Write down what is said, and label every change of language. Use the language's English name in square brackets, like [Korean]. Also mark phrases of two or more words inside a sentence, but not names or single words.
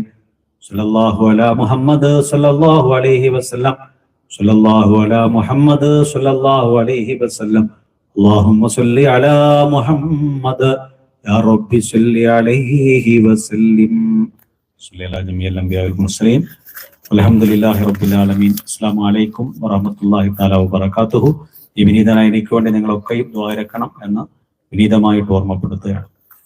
[Arabic] صلى الله على محمد صلى الله عليه وسلم. صلى الله على محمد صلى الله عليه وسلم. اللهم صل على محمد يا رب صل عليه وسلم. صلى الله على جميع الأنبياء والمرسلين والحمد لله رب العالمين. السلام عليكم ورحمة الله تعالى وبركاته. [Malayalam] ഈ വിനീതനായ എനിക്ക് വേണ്ടി നിങ്ങളൊക്കെയും ദുആ ഇരക്കണം എന്ന് വിനീതമായിട്ട് ഓർമ്മപ്പെടുത്തുകയാണ്.